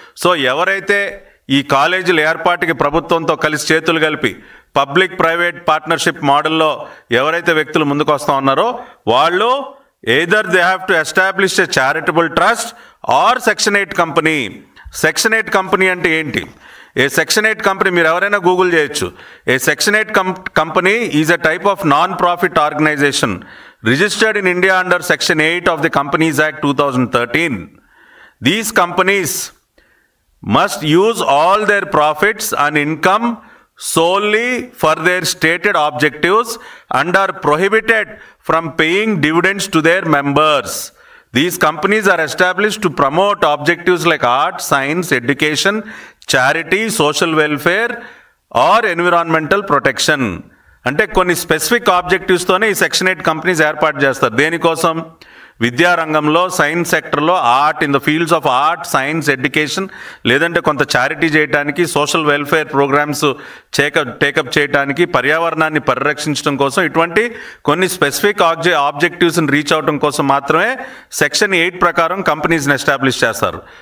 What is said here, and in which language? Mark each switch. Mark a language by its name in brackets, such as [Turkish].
[Telugu] So ఎవరైతే ఈ కాలేజీల ఏర్పాటుకి ప్రభుత్వంతో కలిసి చేతులు కలిపి పబ్లిక్ ప్రైవేట్ పార్ట్నర్షిప్ మోడల్లో ఎవరైతే వ్యక్తులు ముందుకు వస్తూ ఉన్నారో వాళ్ళు [English] Either they have to establish a charitable trust or section 8 company. [Telugu] Section 8 company అంటే ఏంటి? ఏ సెక్షన్ 8 కంపెనీ మీరు ఎవరైనా గూగుల్ చేయొచ్చు. [English] A section 8 company is a type of non profit organisation registered in India under section 8 of the companies act 2013. These companies must use all their profits and income solely for their stated objectives and are prohibited from paying dividends to their members. These companies are established to promote objectives like art, science, education, charity, social welfare or environmental protection. [Telugu] అంటే కొన్ని specific ఆబ్జెక్టివ్స్తోనే ఈ section 8 companies ఏర్పాటు చేస్తారు. దేనికోసం? విద్యారంగంలో, science సెక్టర్లో, art, [English] in the fields of art, science, education, [Telugu] లేదంటే కొంత చారిటీ చేయడానికి, సోషల్ వెల్ఫేర్ ప్రోగ్రామ్స్ టేకప్ చేయడానికి, పర్యావరణాన్ని పరిరక్షించడం కోసం, ఇటువంటి కొన్ని స్పెసిఫిక్ ఆబ్జెక్టివ్స్ని రీచ్ అవడం కోసం మాత్రమే సెక్షన్ 8 ప్రకారం కంపెనీస్ని ఎస్టాబ్లిష్ చేస్తారు.